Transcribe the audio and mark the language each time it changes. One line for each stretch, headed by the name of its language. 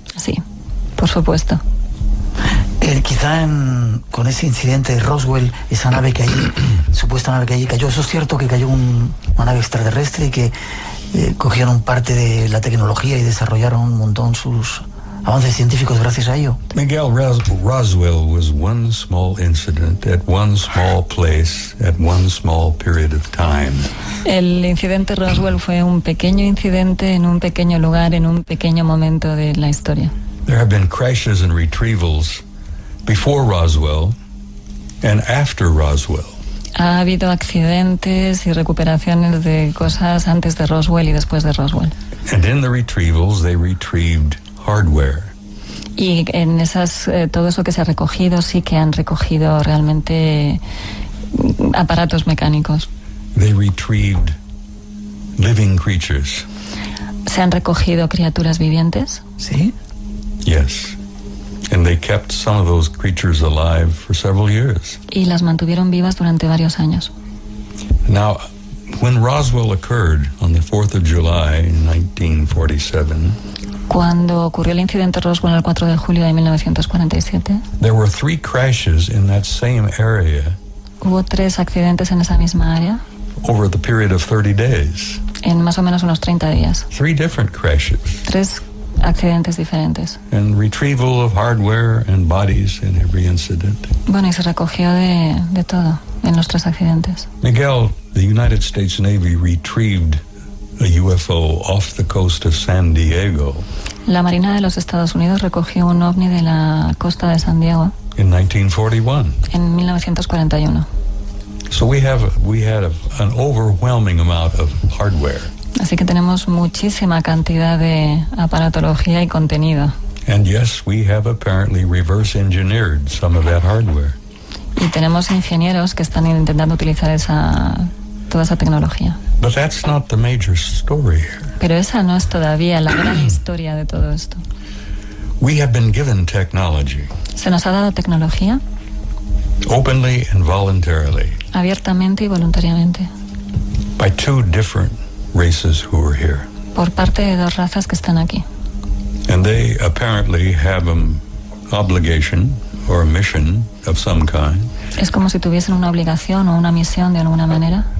Spanish: Sí, por supuesto. Quizá con ese incidente de Roswell, esa nave que allí, supuesta nave que allí cayó, ¿eso es cierto que cayó una nave extraterrestre y que cogieron parte de la tecnología y desarrollaron un montón sus avances científicos gracias a ello?
English: Miguel, Roswell was one small incident at one small place at one small period of time.
Spanish: El incidente Roswell fue un pequeño incidente en un pequeño lugar, en un pequeño momento de la historia.
English: There have been crashes and retrievals before Roswell and after Roswell.
Spanish: Ha habido accidentes y recuperaciones de cosas antes de Roswell y después de Roswell.
English: And in the retrievals, they retrieved hardware.
Spanish: Y en todo eso que se ha recogido, sí que han recogido realmente aparatos mecánicos.
English: They retrieved living creatures.
Spanish: ¿Se han recogido criaturas vivientes? ¿Sí?
English: Yes. And they kept some of those creatures alive for several years.
Spanish: Y las mantuvieron vivas durante varios años.
English: Now, when Roswell occurred on the 4th of July in 1947,
Spanish: cuando ocurrió el incidente Roswell el 4 de julio de 1947,
English: there were 3 crashes in that same area.
Spanish: Hubo 3 accidentes en esa misma área.
English: Over the period of 30 days.
Spanish: En más o menos unos 30 días.
English: 3 different crashes.
Spanish: 3 accidentes diferentes.
English: And retrieval of hardware and bodies in every incident.
Spanish: Bueno, y se recogió de todo en los 3 accidentes.
English: Miguel, the United States Navy retrieved a UFO off the coast of San Diego.
Spanish: La Marina de los Estados Unidos recogió un ovni de la costa de San Diego.
English: In 1941.
Spanish: En 1941.
English: So we had an overwhelming amount of hardware.
Spanish: Así que tenemos muchísima cantidad de aparatología y contenido.
English: And yes, we have apparently reverse engineered some of that hardware.
Spanish: Y tenemos ingenieros que están intentando utilizar toda esa tecnología.
English: But that's not the major story here.
Spanish: Pero esa no es todavía la gran historia de todo esto.
English: We have been given technology.
Spanish: Se nos ha dado tecnología.
English: Openly and voluntarily.
Spanish: Abiertamente y voluntariamente.
English: By 2 different races who are here.
Spanish: Por parte de 2 razas que están aquí.
English: And they apparently have an obligation or a mission of some kind.
Spanish: Es como si tuviesen una obligación o una misión de alguna manera.